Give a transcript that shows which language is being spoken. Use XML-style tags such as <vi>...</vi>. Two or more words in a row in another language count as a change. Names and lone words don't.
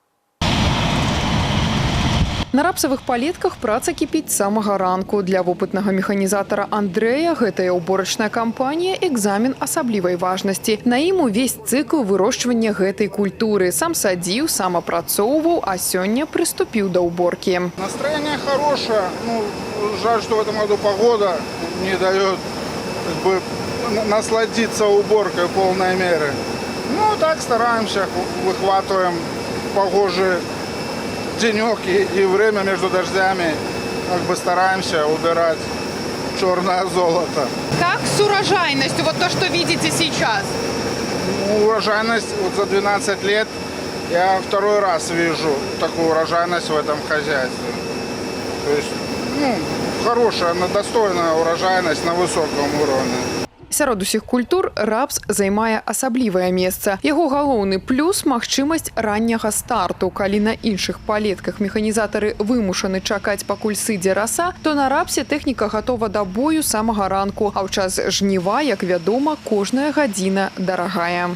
<be>На рапсавых палетках праца кіпіць з самага ранку. Для вопытнага механізатара Андрэя гэтая уборачная кампанія экзамен асаблівай важнасці. На ім увесь цыкл вырошчвання гэтай культуры. Сам садзіў, сам апрацоўваў, а сёння прыступіў да уборкі.</be> <ru>Настроение хорошее. Жаль, что в этом году погода не дает насладиться уборкой в полной мере. Так стараемся, выхватываем погожие денек и время между дождями, стараемся убирать черное золото. Как с урожайностью? Вот то, что видите сейчас. Урожайность за 12 лет я второй раз вижу такую урожайность в этом хозяйстве. То есть, хорошая, достойная урожайность на высоком уровне.</ru> <be>Сярод усіх культур рапс займае асаблівае месца. Яго галоўны плюс – магчымасць ранняга старту. Калі на іншых палетках механізатары вымушаны чакаць, пакуль сыдзе раса, то на рапсе тэхніка гатова да бою самага ранку. А ў час жніва, як вядома, кожная гадзіна дарагая.</be>